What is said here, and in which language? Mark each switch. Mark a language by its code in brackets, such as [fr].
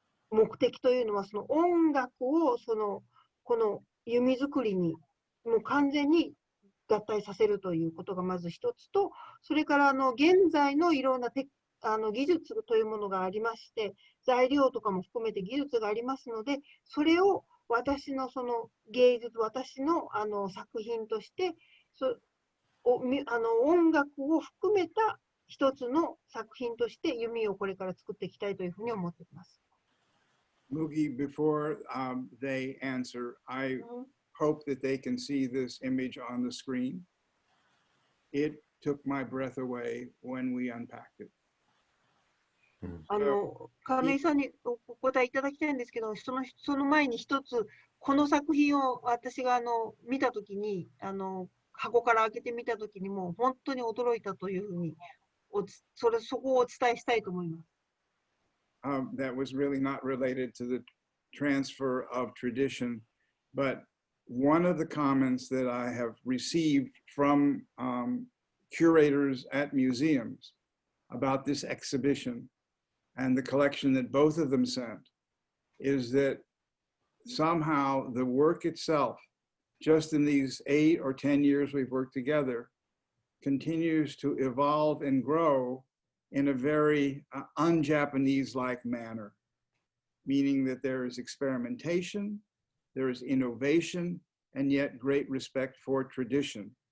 [ja] 目的というのは、その音楽をこの弓作りにもう完全に合体させるということがまず一つと、それから現在のいろんな技術というものがありまして、材料とかも含めて技術がありますので、それを私のその芸術、私の作品として音楽を含めた一つの作品として弓をこれから作っていきたいというふうに思っています。 [en] Mugi, before they answer, I hope that they can see this image on the screen. It took my breath away when we unpacked it. [ja] 亀井さんにお答えいただきたいんですけど、その前に一つ、この作品を私が見たときに、箱から開けてみたときにもう本当に驚いたというふうに、そこをお伝えしたいと思います。 [en] That was really not related to the transfer of tradition, but one of the comments that I have received from curators at museums about this exhibition and the collection that both of them sent is that somehow the work itself, just in these 8 or 10 years we've worked together, continues to evolve and grow in a very un-Japanese-like manner, meaning that there is experimentation, there is innovation, and yet great respect for tradition.